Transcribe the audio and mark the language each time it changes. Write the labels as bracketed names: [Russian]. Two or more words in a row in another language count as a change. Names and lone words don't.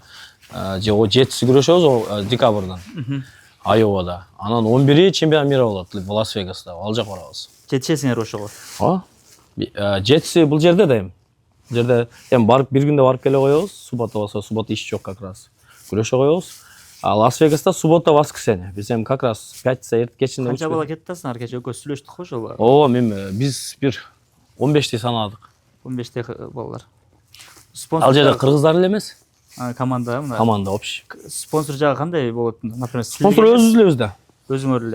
[Kyrgyz] Же 7 күрөшөбүз декабрдан. Айовада. Анан 11 [Russian] чемпионат мира [Kyrgyz] болот Лас-Вегаста. Ал жака барабыз. Жетишесиңер ошого. 7 бул жерде да эми. Бул жерде эми барып бир күндө барып келе коебуз. Суббота болсо, суббота иш жок [Russian] как раз. [Kyrgyz] Күрөшө коебуз. А Лас-Вегаста [Russian] суббота, воскресенье. [Kyrgyz] Биз эми [Russian] как раз пятница [Kyrgyz] кечинде. Канча бала кетти асыңар кече экөөбүз сүйлөштүк го ошол. Ооба, мен биз бир 15 санадык. 15 балалар. Ал жерде кыргыздар эле эмес. Команда мына. Команда общий. Спонсор жагы кандай болот? Например, спонсор өзүбүз элебиз да. Өзүңөр эле.